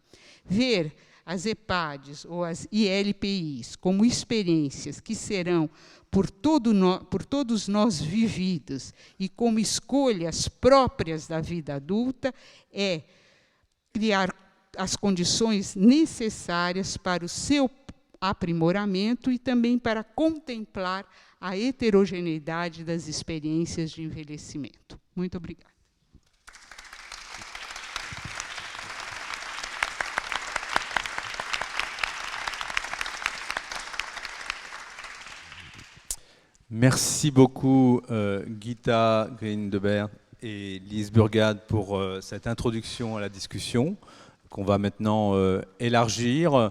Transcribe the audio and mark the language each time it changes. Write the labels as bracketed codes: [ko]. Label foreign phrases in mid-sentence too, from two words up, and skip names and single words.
[pt] Ver as EPADs ou as ILPIs como experiências que serão por todos nós vividas e como escolhas próprias da vida adulta, é criar as condições necessárias para o seu aprimoramento e também para contemplar a heterogeneidade das experiências de envelhecimento. Muito obrigada. [fr] Merci beaucoup Gita Grindebert et Lise Burgade pour cette introduction à la discussion qu'on va maintenant élargir.